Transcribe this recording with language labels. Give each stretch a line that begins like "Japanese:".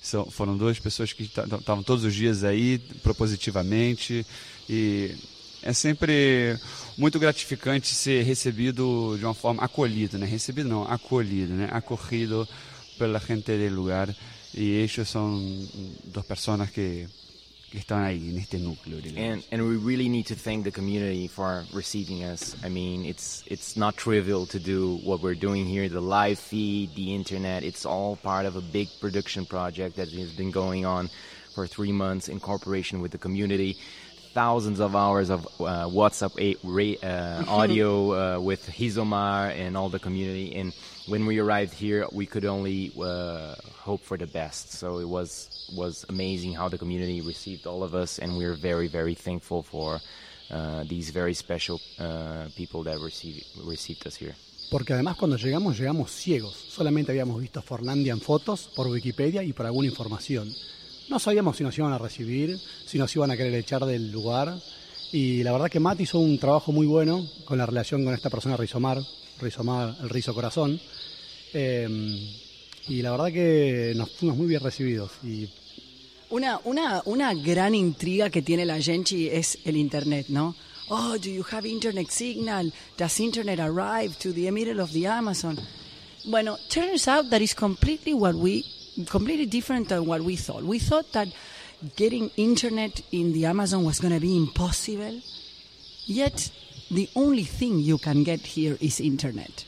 Portuguese: Foram duas pessoas que estavam todos os dias aí, propositivamente, e é sempre muito gratificante ser recebido de uma forma acolhida, né? Recebido não, acolhido, né? Acorrido pela gente do lugar. E estas são duas pessoas que estão aí neste núcleo.
English: And we really need to thank the community for receiving us. I mean, it's not trivial to do what we're doing here, the live feed, the internet. It's all part of a big production project that has been going on for 3 months in cooperation with the community. Thousands of hours of WhatsApp audio with Rizomar and all the community. And when we arrived here, we could only hope for the best. So it was amazing how the community received all of us, and we're very, very thankful for these very special people that received us here.
Spanish: Porque además cuando llegamos ciegos. Solamente habíamos visto Forlandia en fotos, por Wikipedia y por alguna información. No sabíamos si nos iban a recibir, si nos iban a querer echar del lugar. Y la verdad que Matt hizo un trabajo muy bueno con la relación con esta persona, Rizomar, el Rizo Corazón. Y la verdad que nos fuimos muy bien recibidos. Y una gran intriga que tiene la gente es el internet, ¿no?
English: Oh, do you have internet signal? Does internet arrive to the middle of the Amazon? Bueno, turns out that is completely what we... completely different than what we thought. We thought that getting internet in the Amazon was going to be impossible. Yet, the only thing you can get here is internet.